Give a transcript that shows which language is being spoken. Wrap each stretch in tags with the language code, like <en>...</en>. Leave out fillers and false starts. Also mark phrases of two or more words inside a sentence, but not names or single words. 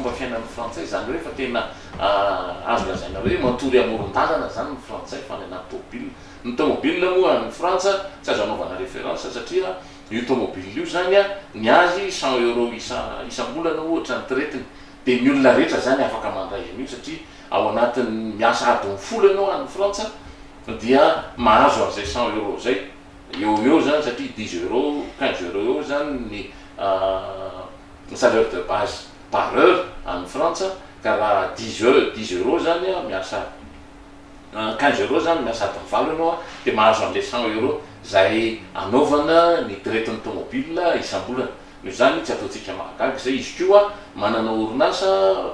<mg>fomba fiainan'ny Frantsay zany hoe fa tena azo lazaina hoe matory amoron-dalana zany ny Frantsay fa any anaty tomobile ny tomobile moa ny Frantsa tsy azo anaovana référence satria io tomobile io zany a ny azy 100 € isam-bolana ohatra ny tiretiny dia ny olona rehetra zany afaka mandray an'io satria ao anatin'ny miasa adiny folo ianao any Frantsa dia mahazo an'izay 100 € zay eo zany satria 10 € 15 € eo zany ny</mg> <fr>salaire de base par heure</fr> <mg>any Frantsa ka raha 10 € zany a miasa 15 € zany miasa adiny valo ianao a dia mahazo an'ilay 100 € zay anaovana ny tiretin'ny tomobile isam-bolana no zany tsy ataontsika mahagaga zay izy koa manana orinasa</mg>